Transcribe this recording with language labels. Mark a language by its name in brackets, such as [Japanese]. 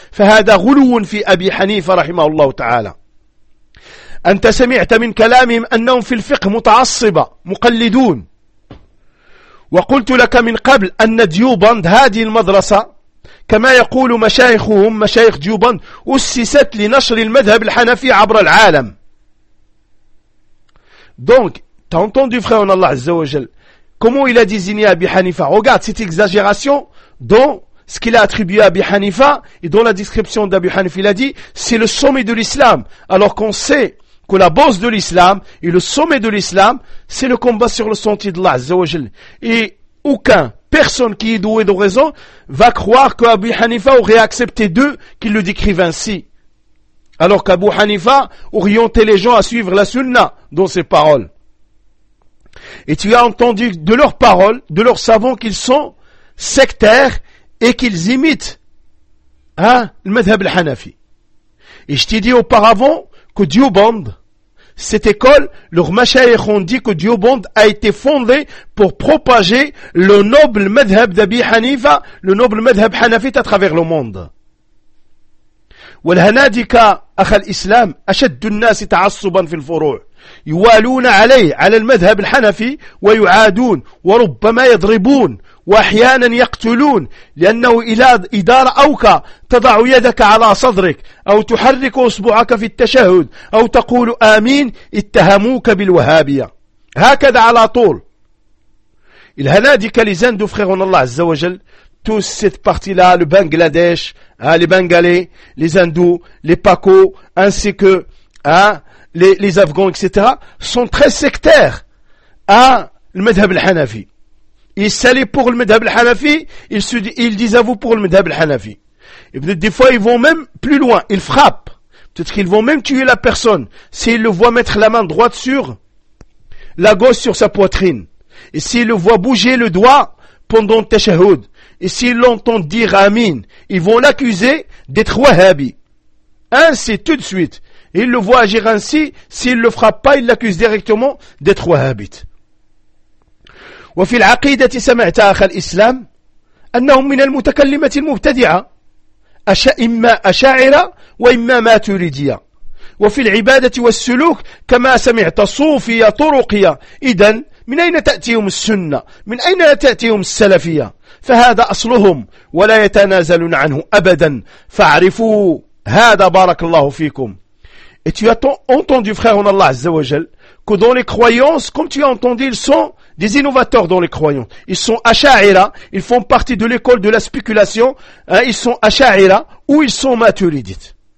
[Arabic] فهذا غلو في أبي حنيفة رحمه الله تعالى. أنت سمعت من كلامهم أنهم في الفقه متعصبة مقلدون. وقلت لك من قبل أن ديوبند هذه المدرسة كما يقول مشايخهم مشايخ ديوبند أسست لنشر المذهب الحنفي عبر العالم. [French] Donc, t'as entendu frère en Allah Azza wa Jal, comment il a désigné Abi Hanifa? Regarde cette exagération dans ce qu'il a attribué à Abi Hanifa et dans la description d'Abi Hanifa. Il a dit c'est le sommet de l'islam, alors qu'on sait que la base de l'islam et le sommet de l'islam c'est le combat sur le sentier d'Allah Azza wa Jal. Et aucun personne qui est douée de raison va croire qu'Abu Hanifa aurait accepté d'eux qu'ils le décrivent ainsi. Alors qu'Abu Hanifa orientait les gens à suivre la sunna dans ses paroles. Et tu as entendu de leurs paroles, de leurs savants qu'ils sont sectaires et qu'ils imitent, hein, le madhhab al-Hanafi. Et je t'ai dit auparavant que Dioband, cette école, leur mashayikh ont dit que Dioband a été fondé pour propager le noble madhhab d'Abi Hanifa, le noble madhhab hanafite à travers le monde. [Arabic] والهنادكه اخ الاسلام اشد الناس تعصبا في الفروع يوالون عليه على المذهب الحنفي ويعادون وربما يضربون واحيانا يقتلون لانه إدارة اوكى تضع يدك على صدرك او تحرك اصبعك في التشهد او تقول امين اتهموك بالوهابيه هكذا على طول. الهنادكه لزان دو فريرون الله عز وجل. [French] Tous cette partie-là, le Bangladesh, hein, les Bengalais, les Hindous, les Pakos, ainsi que hein, les Afghans, etc., sont très sectaires à le Madhhab al-Hanafi. Ils s'allient pour le Madhhab al-Hanafi, ils disent à vous pour le Madhhab al-Hanafi. Et peut-être des fois, ils vont même plus loin, ils frappent. Peut-être qu'ils vont même tuer la personne s'ils le voient mettre la main droite sur la gauche sur sa poitrine. Et s'ils le voient bouger le doigt pendant le tashahoud. Et s'ils l'entendent dire Amin, ils vont l'accuser d'être wahhabi. Ainsi, tout de suite. Ils le voient agir ainsi. S'il ne le frappe pas, ils l'accusent directement d'être wahhabite. [Arabic] وفي العقيدة سمعت أخ الإسلام أنهم من المتكلمة المبتدعة إما أشاعرة وإما ماتريدية وفي العبادة والسلوك كما سمعت صوفية طرقية إذن من أين تأتيهم السنة؟ من أين تأتيهم السلفية؟ فهذا أصلهم ولا يتنازلون عنه أبدا فاعرفوا هذا بارك الله فيكم. [French] Et tu as entendu, frère, en Allah Azza wa Jal, que dans les croyances, comme tu as entendu, ils sont des innovateurs dans les croyances. Ils sont asha'ira, ils font partie de l'école de la spéculation, hein, ils sont asha'ira, ou ils sont maturidites.